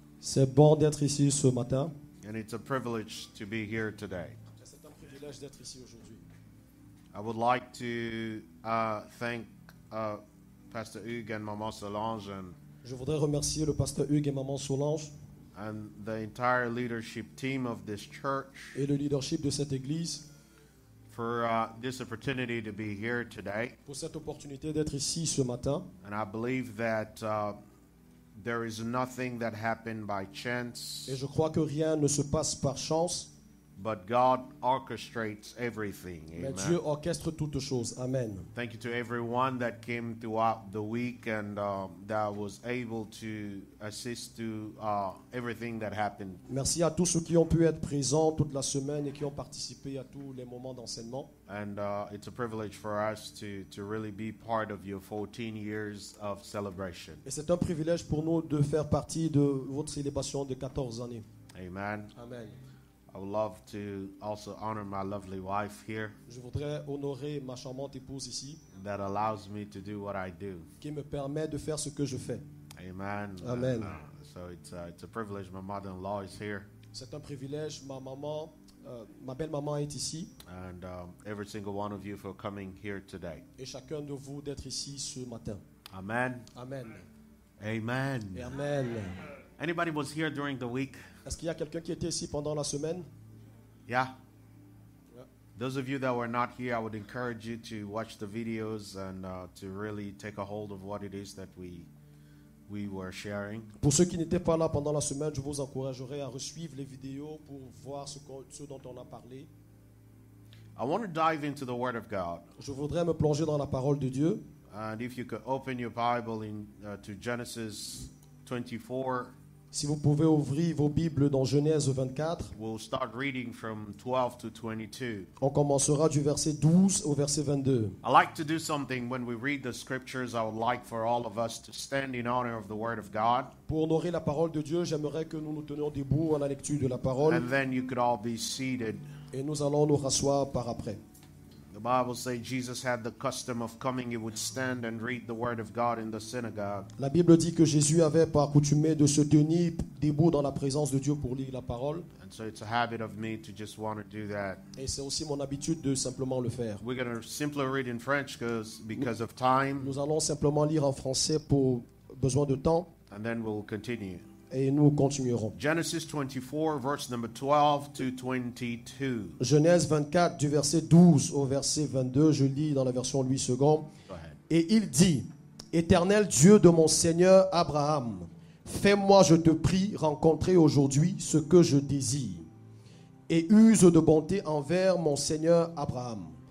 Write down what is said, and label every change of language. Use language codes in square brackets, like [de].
[fr] C'est bon d'être ici ce matin. [en] And it's a privilege to be here today. [fr] C'est un privilège d'être ici aujourd'hui. [en] I would like to thank Pastor Hugues and Maman Solange [fr] Je voudrais remercier le pasteur Hugues et maman Solange [en] and the entire leadership team of this church [fr] et le leadership de cette église [en] for this opportunity to be here today. [fr] pour cette opportunité d'être ici ce matin. [en] And I believe that there is nothing that happened by chance, [fr] Et je crois que rien ne se passe par chance, [en] but God orchestrates everything. [fr] mais Amen. Dieu orchestre toutes choses. Amen. [en] Thank you to everyone that came throughout the week and that was able to assist to everything that happened. [fr] Merci à tous ceux qui ont pu être présents toute la semaine et qui ont participé à tous les moments d'enseignement. [en] And it's a privilege for us to really be part of your 14 years of celebration. [fr] Et c'est un privilège pour nous de faire partie de votre célébration de 14 années. Amen. Amen. [en] I would love to also honor my lovely wife here [fr] Je voudrais honorer ma charmante épouse ici, [en] that allows me to do what I do. [fr] qui me permet de faire ce que je fais. Amen. Amen. [en] And, so it's a privilege. My mother-in-law is here, [fr] C'est un privilège. Ma belle-maman est ici [en] and every single one of you for coming here today. [fr] et chacun de vous d'être ici ce matin. Amen. Amen. Amen. Et amen. [en] Anybody was here during the week? [fr] Est-ce qu'il y a quelqu'un qui était ici pendant la semaine? [en] Yeah. Yeah. Those of you that were not here, I would encourage you to watch the videos and to really take a hold of what it is that we were sharing. [fr] Pour ceux qui n'étaient pas là pendant la semaine, je vous encouragerai à suivre les vidéos pour voir ce dont on a parlé. [en] I want to dive into the Word of God. [fr] Je voudrais me plonger dans la parole de Dieu. [en] And if you could open your Bible to Genesis 24, [fr] Si vous pouvez ouvrir vos Bibles dans Genèse 24, [en] we'll start reading from 12 to 22. [fr] on commencera du verset 12 au verset 22. [en] I like to do something when we read the scriptures. I would like for all of us to stand in honor of the Word of God. [fr] Pour honorer la parole de Dieu, j'aimerais que nous nous tenions debout à la lecture de la parole [en] And then you could all be seated. [fr] et nous allons nous rasseoir par après. [en] The Bible says Jesus had the custom of coming. He would stand and read the Word of God in the synagogue. [fr] La Bible dit que Jésus avait par accoutumé de se tenir debout dans la présence de Dieu pour lire la parole. [en] And so it's a habit of me to just want to do that. [fr] Et c'est aussi mon habitude de simplement le faire. [en] We're going to simply read in French because of time, [fr] Nous allons simplement lire en français pour besoin de temps. [en] and then we'll continue. [fr] et nous continuerons. [en] Genesis 24, verse number 12 to 22. [fr] Genèse 24, du verset 12 au verset 22, je lis dans la version Louis II. [en] Go ahead. [fr] Et il dit, Éternel Dieu de mon Seigneur Abraham, fais-moi, je te prie, rencontrer aujourd'hui ce que je désire, et use de bonté envers mon Seigneur Abraham.